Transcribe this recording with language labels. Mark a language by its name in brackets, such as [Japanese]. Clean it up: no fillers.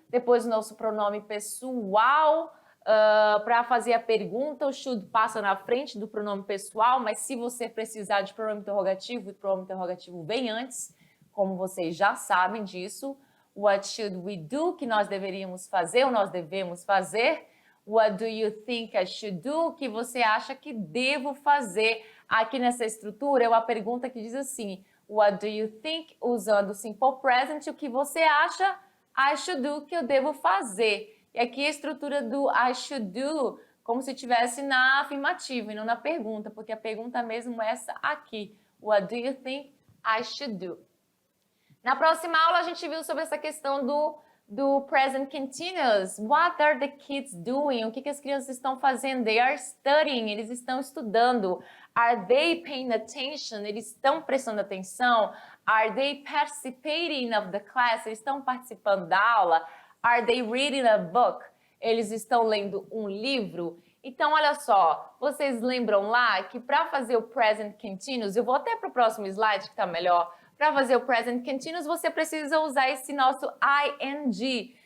[Portuguese] Depois o nosso pronome pessoal, para fazer a pergunta, o should passa na frente do pronome pessoal, mas se você precisar de pronome interrogativo, o pronome interrogativo vem antes, como vocês já sabem disso. [English] What should we do? [Portuguese] Que nós deveríamos fazer ou nós devemos fazer. [English] What do you think I should do? [Portuguese] O que você acha que devo fazer? Aqui nessa estrutura é uma pergunta que diz assim, [English] what do you think? [Portuguese] Usando o simple present, o que você acha [English] I should do, [Portuguese] que eu devo fazer. E aqui a estrutura do I should do, como se estivesse na afirmativa e não na pergunta, porque a pergunta mesmo é essa aqui. [English] What do you think I should do? [Portuguese] Na próxima aula a gente viu sobre essa questão do present continuous. [English] What are the kids doing? [Portuguese] O que as crianças estão fazendo? [English] They are studying. [Portuguese] Eles estão estudando. [English] Are they paying attention? [Portuguese] Eles estão prestando atenção. [English] Are they participating of the class? [Portuguese] Eles estão participando da aula. [English] Are they reading a book? [Portuguese] Eles estão lendo um livro. Então, olha só, vocês lembram lá que para fazer o present continuous, eu vou até para o próximo slide que está melhor. Para fazer o present continuous, você precisa usar esse nosso ing.